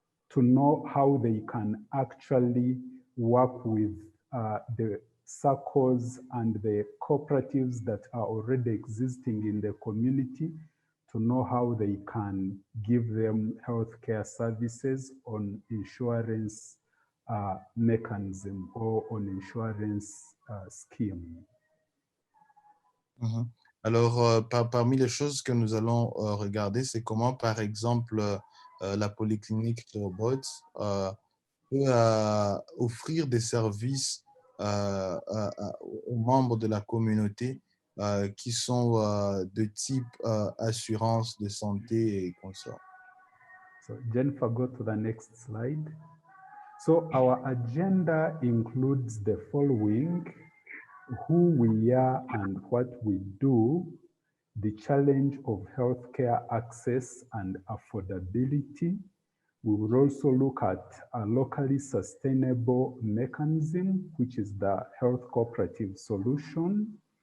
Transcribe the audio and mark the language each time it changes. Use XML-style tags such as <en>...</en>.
<en>to know how they can actually work with the circles and the cooperatives that are already existing in the community, to know how they can give them healthcare services on insurance mechanism or on insurance scheme.</en> <fr>Alors, parmi les choses que nous allons regarder, c'est comment, par exemple, la polyclinique Robot peut offrir des services aux membres de la communauté qui sont de type assurance de santé et consorts.</fr> <en>So Jennifer, go to the next slide. So our agenda includes the following: who we are and what we do, the challenge of healthcare access and affordability. We will also look at a locally sustainable mechanism, which is the health cooperative solution.</en>